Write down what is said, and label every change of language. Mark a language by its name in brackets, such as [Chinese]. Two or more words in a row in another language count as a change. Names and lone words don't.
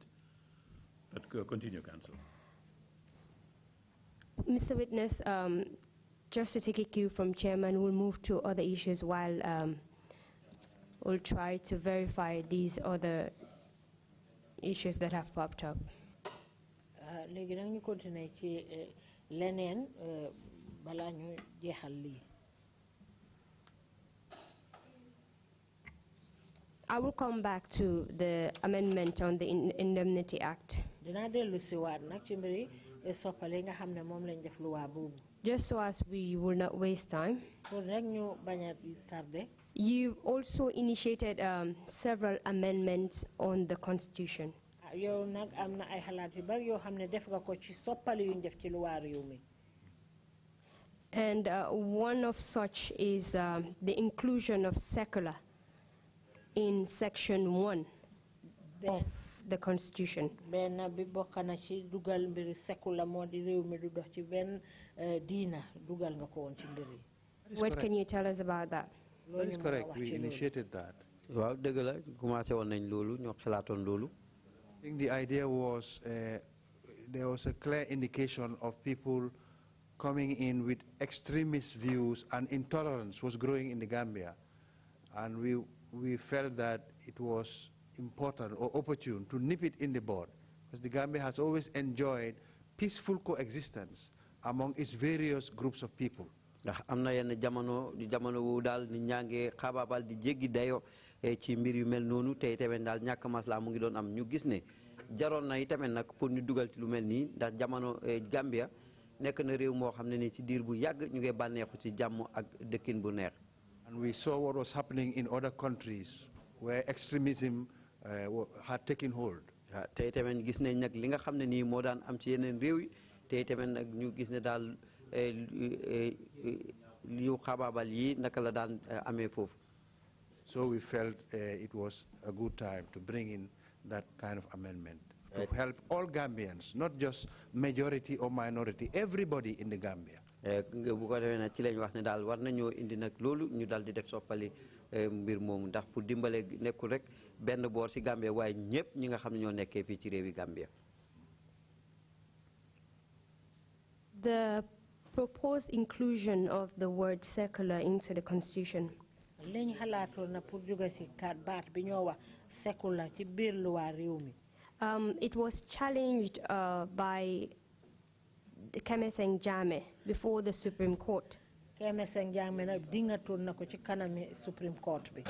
[English] But continue, Council. Mr. Witness, just to take a cue from Chairman, we'll move to other issues while we'll try to verify these other issues that have popped up. [Wolof] Léegi nag ñu continuer ci leneen balaa ñu jeexal lii. [English] I will come back to the amendment on the Indemnity Act. [Wolof] Dinaa dellu si waat nag ci mbiri soppale nga xam ne moom lañ def luwaa boobu. [English] Just so as we will not waste time. [Wolof] Pour rek ñu bañ a tardé. [English] You've also initiated several amendments on the Constitution. [Wolof] Yow nag am na ay xalaat yu bari yoo xam ne def nga ko ci soppale yu ñu def ci luwaa réew mi. [English] And one of such is the inclusion of secular in Section 1 of the Constitution. [Wolof] Benn bi bokk na ci dugal mbiri secular moo di réew mi du dox ci benn diina dugal nga ko woon ci mbiri. [English] What can you tell us about that? That is correct. We initiated that. [Wolof] Waaw dëgg la commencé woon nañ loolu ñoo xalaatoon loolu. [English] I think the idea was there was a clear indication of people coming in with extremist views and intolerance was growing in the Gambia. And we felt that it was important or opportune to nip it in the bud, because the Gambia has always enjoyed peaceful coexistence among its various groups of people. [Wolof] Am na yenn jamono wu daal ni ñange xabaabal di jéggi dayo ci mbir yu mel noonu tey tamit daal ñàkk masla mu ngi doon am ñu gis ne jaroon na itamit nag pour ñu dugal ci lu mel nii ndax jamono Gambia nekk na réew moo xam ne ni ci diir bu yàgg ñu ngi bànneexu ci jàmm ak dëkkin bu neex. [English] And we saw what was happening in other countries where extremism had taken hold. [Wolof] Tey tamit gis nañ nag li nga xam ne nii moo daan am ci yeneen réew yi tey tamit nag ñu gis ne daal yu xabaabal yi naka la daan amee foofu. [English] So we felt it was a good time to bring in that kind of amendment to help all Gambians, not just majority or minority, everybody in the Gambia. [Wolof] Bu ko defee nag ci lañ wax ne daal war nañoo indi nag loolu ñu daal di def soppali mbir moomu ndax pour dimbale nekkul rek benn boor ci Gambia waaye ñëpp ñi nga xam ne ñoo nekkee fii ci réewi Gambia. [English] The proposed inclusion of the word secular into the Constitution. [Wolof] Liñ xalaatoon na pour jóge ci baat bi ñoo wax secular ci biir loi réew mi. [English] It was challenged by Commencement Jame before the Supreme Court. [Wolof] Commencement Jame na dingaton na ko ci kanami Supreme Court bi.